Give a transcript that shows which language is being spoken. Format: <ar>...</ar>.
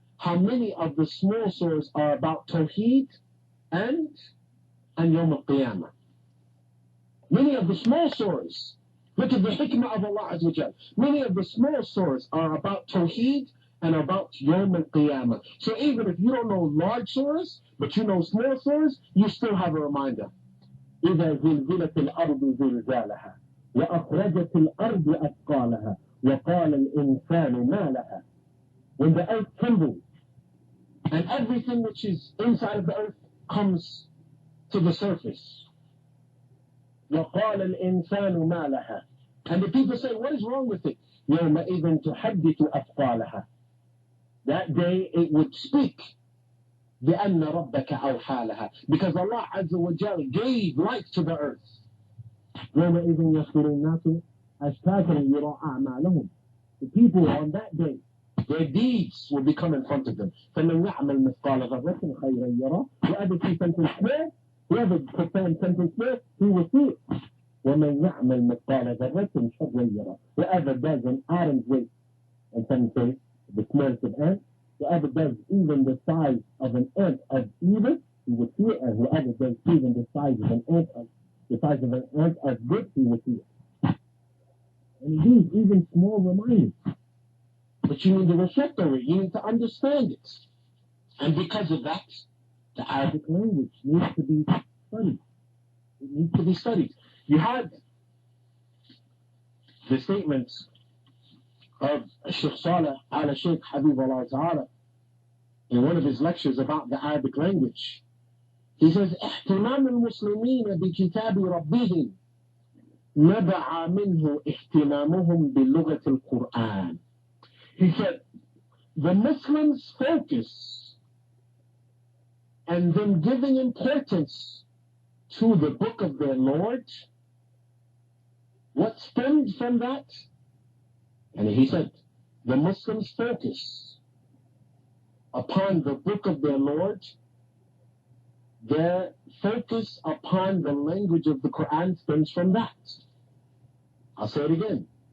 <en>How many of the small surahs are about Tawheed and Yawm al-Qiyamah? Many of the small surahs, look at the hikmah of Allah Azza wa Jal. Many of the small surahs are about Tawheed and about Yawm al-Qiyamah. So even if you don't know large surahs, but you know small surahs, you still have a reminder.</en> <ar>إذا زلزلت الأرض زلزالها وأخرجت الأرض أثقالها وقال الإنسان ما لها.</ar> <en>When the earth trembles and everything which is inside of the earth comes to the surface.</en> <ar>وقال الإنسان ما لها.</ar> <en>And the people say, what is wrong with it?</en> <ar>يومئذ تحدث أثقالها.</ar> <en>That day it would speak.</en> <ar>بأن ربك أوحى لها.</ar> <en>Because Allah Azza wa Jal gave life to the earth.</en> <ar>يومئذ يصدر الناس أشتاتا يرى أعمالهم.</ar> <en>The people on that day, their deeds will become in front of them.</en> <ar>فمن يعمل مثقال ذرة خيرا يرى.</ar> <en>Whoever sees something small, whoever performs something small, he will see it.</en> <ar>ومن يعمل مثقال ذرة شرا يرى.</ar> <en>Whoever does an atom's weight, and some say the smallest of ants, whoever does even the size of an ant of evil, he will see it, and whoever does even the size of an ant of good, he will see it. And these even small reminders. But you need to reflect on it. You need to understand it. And because of that, the Arabic language needs to be studied. It needs to be studied. You had the statements of Sheikh Saleh ala Sheikh Habibullah Ta'ala in one of his lectures about the Arabic language. He says,</en> <ar>احتمام المسلمين بكتاب ربهم نبع منه اهتمامهم بلغة القرآن.</ar> <en>He said, the Muslims' focus and them giving importance to the book of their Lord, what stemmed from that? And he said, the Muslims' focus upon the book of their Lord, their focus upon the language of the Quran stems from that. I'll say it again.</en>